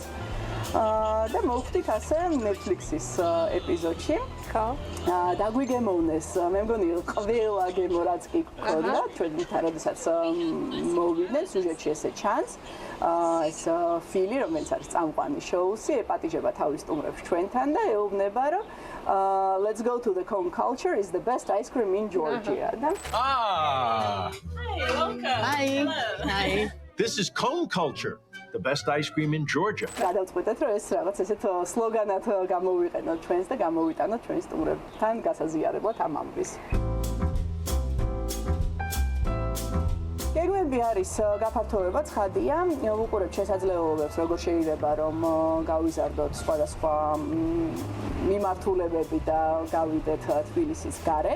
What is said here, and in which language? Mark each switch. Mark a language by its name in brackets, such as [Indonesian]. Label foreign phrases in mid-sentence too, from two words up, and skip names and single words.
[Georgian] და მოვხდით ასე Netflix-ის ეპიზოდში. ხო. დაგვიგემოვნეს, მე მგონი ყველა გემო რაც კი გქონდა, ჩვენთან როდესაც მოვიდნენ სიუჟეტში ესე ჩანს. ეს ფილი, რომელიც არის წამყვანი შოუსი, ეპატიჟება თავის სტუმრებს ჩვენთან და ეუბნება, რომ [English] let's go to the Cown Culture is the best ice cream in Georgia. Hi, welcome. Hi. This is Cown Culture, the best ice cream in Georgia. [Georgian] გადავწყვეტეთ, რომ ეს რაღაც ესეთ სლოგანად გამოვიყენოთ ჩვენს და გამოვიტანოთ ჩვენს სტუმრებთან გასაზიარებლად ამ ამბის. გეგმები არის გაფართოება, ცხადია, ვუყურებთ შესაძლებლობებს, როგორ შეიძლება რომ გავიზარდოთ სხვადასხვა მიმართულებები და გავიდეთ თბილისის გარეთ.